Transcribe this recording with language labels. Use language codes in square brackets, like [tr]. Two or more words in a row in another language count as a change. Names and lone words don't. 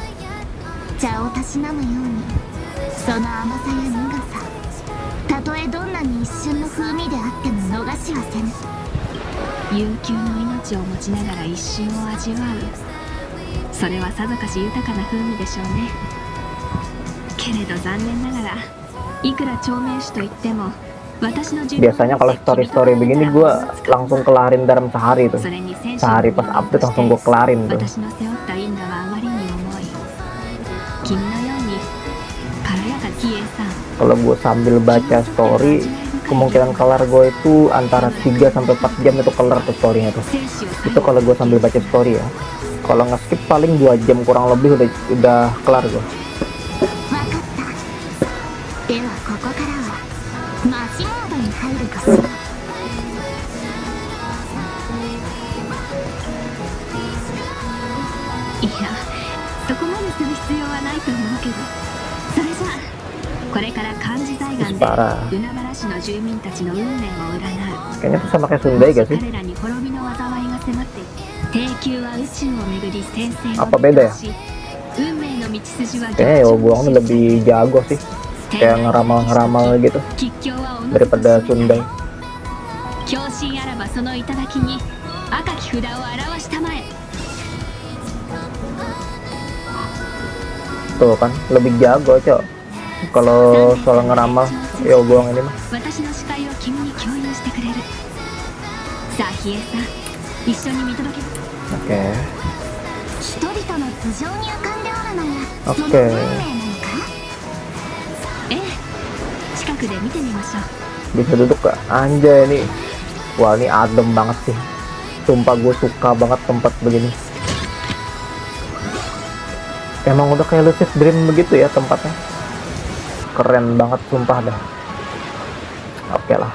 [ja] 茶をたしなむようにその甘さや苦さ、たとえどんなに一瞬の風味であっても逃しはせぬ。悠久の命を持ちながら一瞬を味わう、それはさぞかし豊かな風味でしょうね。けれど残念ながらいくら長命種といっても私の [id] Biasanya kalau story-story begini gue langsung kelarin dalam sehari tuh, sehari pas update langsung gue kelarin tuh. [ja] 私の背負った因果はあまりに重い。君のように軽やかキエさん。 [id] Kalau gue sambil baca story, kemungkinan kelar gue itu antara 3 sampai 4 jam itu kelar tuh storynya tuh. Itu kalau gue sambil baca story ya. Kalau nge-skip paling 2 jam kurang lebih udah kelar gue. [ja] わかった。ではここからはマシモードに入るとする。いや、そこまでする必要はないと思うけど、それじゃあこれから漢字財岸で海原市の住民たちの運命を占う。 [id] Kayaknya tuh sama kayak Sundai gak sih? [ja] 彼らに滅びの災いが迫っていて、低級は宇宙を巡り転生を [id] Apa beda ya? [ja] 運命の道筋は [id] Kayaknya ya buang lebih jago sih, kayak ngeramal-ngeramal gitu [ja] 吉凶はおのずと [id] daripada Sundai. [ja] 狂信あらばその頂に赤き札を表したまえ。 [id] Tuh kan, lebih jago cok. Kalau soal ngeramal, ya buang ini mah. [ja] 私の視界を君に共有してくれる。さあヒエさん、一緒に見届け。 [id] Oke. [ja] 人々の頭上に浮かんでおるのがその [id] Oke. [ja] 運命なのか。ええ、近くで見てみましょう。 [id] Bisa duduk gak? Anjay ini. Wah ini adem banget sih. Sumpah gue suka banget tempat begini. Emang udah kayak [en] Lucid Dream [id] begitu ya tempatnya. Keren banget sumpah dah. Oke lah.